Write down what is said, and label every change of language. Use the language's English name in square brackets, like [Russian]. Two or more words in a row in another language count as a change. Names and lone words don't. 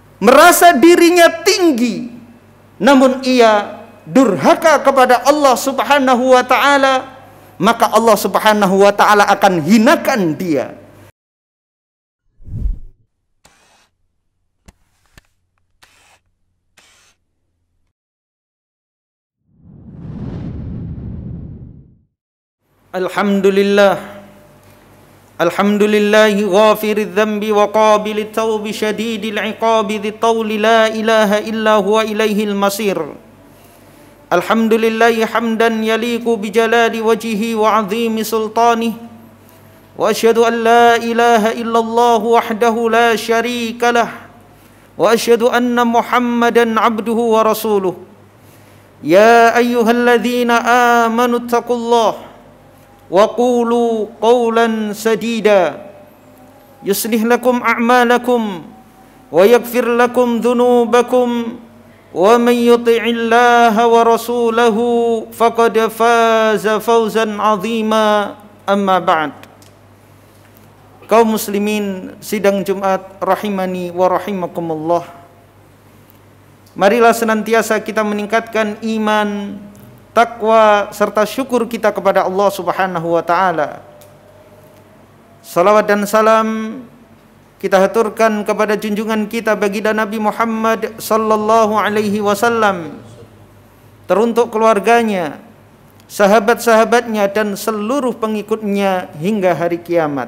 [Indonesian] merasa dirinya tinggi, namun ia durhaka kepada Allah [Arabic] سبحانه وتعالى, [Indonesian] maka Allah [Arabic] سبحانه وتعالى [Indonesian] akan hinakan dia. [Arabic] الحمد لله، الحمد لله غافر الذنب وقابل التوب شديد العقاب ذي الطول لا إله إلا هو إليه المصير. الحمد لله حمدا يليق بجلال وجهه وعظيم سلطانه، وأشهد أن لا إله إلا الله وحده لا شريك له، وأشهد أن محمدا عبده ورسوله. يا أيها الذين آمنوا اتقوا الله وقولوا قولا سديدا يصلح لكم أعمالكم ويغفر لكم ذنوبكم ومن يطع الله ورسوله فقد فاز فوزا عظيما. أما بعد. [Indonesian] Kaum muslimin sidang Jumat [Arabic] رحمني ورحمكم الله, [Indonesian] marilah senantiasa kita meningkatkan iman, takwa serta syukur kita kepada Allah [Arabic] سبحانه وتعالى. [Indonesian] Salawat dan salam kita haturkan kepada junjungan kita baginda Nabi Muhammad [Arabic] صلى الله عليه وسلم, [Indonesian] teruntuk keluarganya, sahabat-sahabatnya dan seluruh pengikutnya hingga hari kiamat.